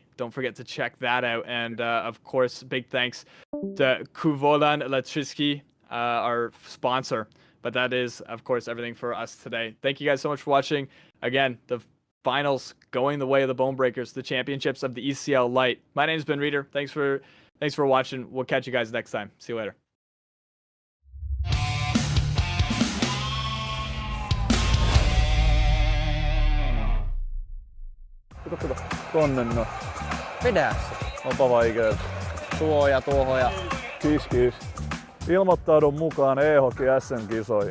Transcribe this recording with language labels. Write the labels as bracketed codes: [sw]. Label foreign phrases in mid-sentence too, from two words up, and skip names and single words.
[en] Don't forget to check that out. And of course, big thanks to Kuvolan Electricity, our sponsor. But that is, of course, everything for us today. Thank you guys so much for watching. Again, the finals going the way of the Bone Breakers, the championships of the ECL Lite. My name's Ben Reeder. Thanks for watching. We'll catch you guys next time. See you later. [fi] Kato. Tonne no. Vedä se. Onpa vaikea. Tuo ja tuohon ja kis. Ilmoittaudun mukaan e-hockey SM-kisoihin.